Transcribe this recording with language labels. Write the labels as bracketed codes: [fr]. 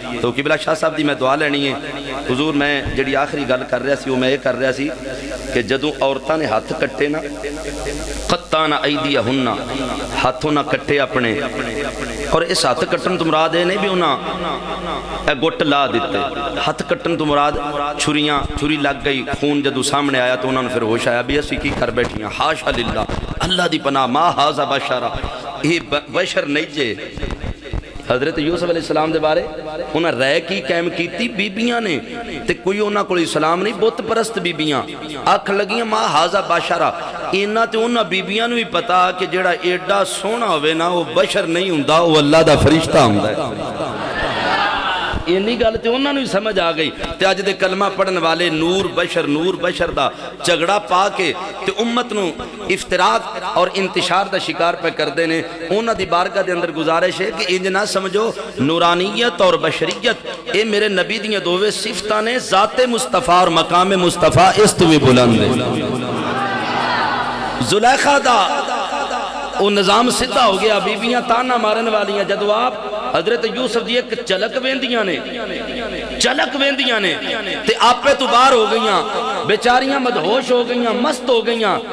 [pa] تو قبلہ شاہ صاحب دی میں دعا لینی ہے. حضور میں جڑی آخری گل کر رہا سی وہ میں یہ کر رہا سی کہ جدوں عورتاں نے ہاتھ کٹے نا [ar] قطعنا ایدیہن [pa] ہاتھوں نہ کٹے اپنے، اور اس ہاتھ کٹن تو مراد ہے نہیں بھی انہاں گٹ لا دیتے، ہاتھ کٹن تو مراد چھری لگ گئی، خون جدو سامنے آیا تو انہوں نے پھر ہوش آیا بھی اسی کی کر بیٹھیاں. [ar] حاشا للہ، [pa] اللہ دی پناہ، [ar] ما ہاذا بشرا، [pa] یہ بشر نہیں جے. حضرت یوسف علیہ السلام دے بارے انہاں رہ کی قائم کیتی بیبیاں نے تے کوئی انہاں کوئی اسلام نہیں، بت پرست بیبیاں آکھ لگیاں [ar] ما ہاذا بشرا. [pa] انہاں تے انہاں بیبیاں نو ہی پتا کہ جڑا ایڈا سونا ہوئے نا وہ بشر نہیں ہوندا، وہ اللہ دا فرشتہ ہوندا ہے. اینی گل تے انہاں نو ہی سمجھ آ گئی. تے اج دے کلمہ پڑھن والے نور بشر دا جھگڑا پا کے تے امت نو افتراق اور انتشار دا شکار پہ کر دینے. انہاں دی بارگاہ دے اندر گزارش ہے کہ انج نہ سمجھو نورانیت اور بشریت اے میرے نبی دیاں دوویں صفتاں نے، ذات مصطفیٰ اور مقام مصطفیٰ اس تو بھی بلند ہے. زلیخا دا وہ نظام سدھا ہو گیا، بیبیاں تانا مارن والیاں. جدو آپ حضرت یوسف دی ایک چلک ویندیاں نے تے آپے تو باہر ہو گئیاں، بیچاریاں مدہوش ہو گئیاں، مست ہو گئیاں.